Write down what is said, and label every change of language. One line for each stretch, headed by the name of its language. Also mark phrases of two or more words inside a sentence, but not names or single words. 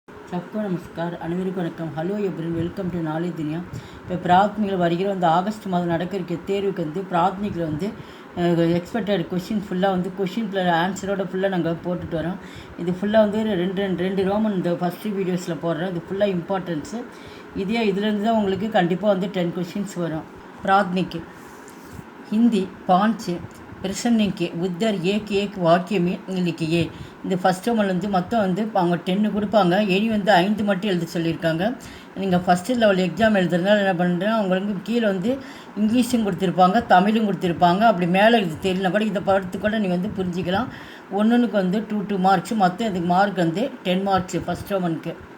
Hindi: सबको नमस्कार
Tamil: அனைவருக்கும் வணக்கம்.
English: Hello everyone, welcome to Knowledge Duniya.
Tamil: இப்போ பிராத்மிகில் வருகிற ஆகஸ்ட் மாதம் நடக்கிற தேர்வுக்கு பிராத்மிகில்
English: expected question
Tamil: ஃபுல்லாக கொஷின் ஆன்சரோட ஃபுல்லாக நாங்கள் போட்டுட்டு வரோம். இது ஃபுல்லாக ரெண்டு ரோமன் இந்த ஃபஸ்ட்டு வீடியோஸில் போடுறோம். இது ஃபுல்லாக இம்பார்ட்டன்ஸு. இதுலேருந்து தான் உங்களுக்கு கண்டிப்பாக 10 கொஷின்ஸ் வரும்.
Hindi: பிராத்மிக்கு हिंदी 5 प्रश्न के उधर एक वाक्य में लिखिए.
Tamil: இந்த ஃபஸ்ட் டேர்மில் மொத்தம் அவங்க 10 கொடுப்பாங்க. இனி 5 மட்டும் எழுத சொல்லியிருக்காங்க. நீங்கள்
English: first level exam
Tamil: எழுதுறதுனால என்ன பண்ணுறேன், அவங்களுக்கு கீழே இங்கிலீஷும் கொடுத்துருப்பாங்க, தமிழும் கொடுத்துருப்பாங்க. அப்படி மேலே இது தெரியலனா கூட இதை பார்த்து கூட நீங்கள் புரிஞ்சிக்கலாம். ஒன்றுக்கு 2 மார்க்ஸ், மொத்தம் இதுக்கு மார்க் 10 மார்க்ஸ் ஃபஸ்ட் டேர்மனுக்கு.